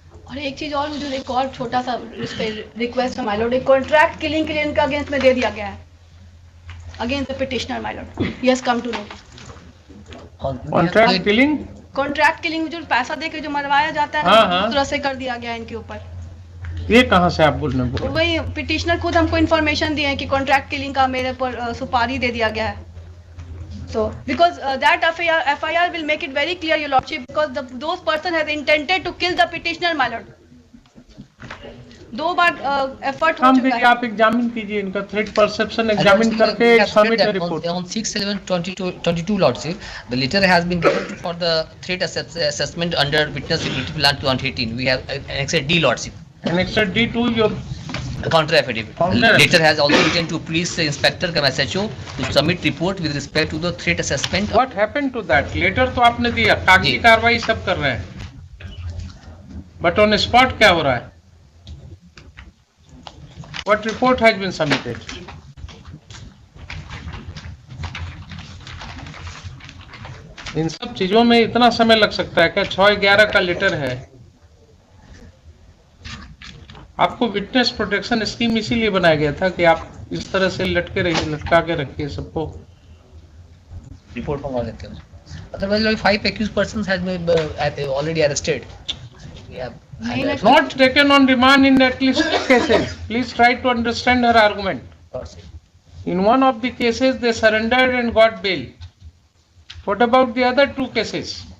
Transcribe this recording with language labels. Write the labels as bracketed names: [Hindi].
[Hindi] और एक चीज और, मुझे एक और छोटा सा इस पे रिक्वेस्ट है माय लॉर्ड, एक कॉन्ट्रैक्ट किलिंग के लिए इनका अगेंस्ट में दे दिया गया है, [English] Against the petitioner my lord, he has come to know. [Hindi] Contract killing, contract killing में जो पैसा दे के जो मरवाया जाता है, हाँ। दूसरा से कर दिया गया है इनके ऊपर। ये कहाँ से आप बोलने बोल? वही पिटिशनर खुद हमको इन्फॉर्मेशन दिए हैं कि कॉन्ट्रैक्ट किलिंग का मेरे पर सुपारी दे दिया गया है। [English] So, because that FIR will make it very clear, Your Lordship, because those person has intended to kill the petitioner, my lord. [Hindi] 2 bar effort हो हम चुका भी है। आप एग्जामिन कीजिए इनका थ्रेट परसेप्शन एग्जामिन करके submit report. [English] On 6/11/22, Lordship, the letter has been given for the threat assessment under Witness Security Plan 2018. We have annexed D, Lordship. Annexed D to your Counter affidavit. Counter Letter has also written to Police Inspector SHO to submit report with respect to the threat assessment. What happened to that? [Hindi] Letter तो आपने दिया, कागजी जी। कार्रवाई सब कर रहे हैं, [English] but on spot [Hindi] क्या हो रहा है? [English] What report has been submitted? [Hindi] इन सब चीजों में इतना समय लग सकता है क्या? 6/11 का लेटर है। आपको विटनेस प्रोटेक्शन स्कीम इसीलिए बनाया गया था कि आप इस तरह से लटके रहिए, लटका के रखिए सबको। Report मंगवा लेते हैं। [English] Otherwise, like 5 accused persons has been already arrested. Yeah. [Hindi] नहीं, [English] And, [Hindi] नहीं। [English] Not taken on remand in at least 2 cases. Please try to understand her argument. In one of the cases, they surrendered and got bail. What about the other 2 cases?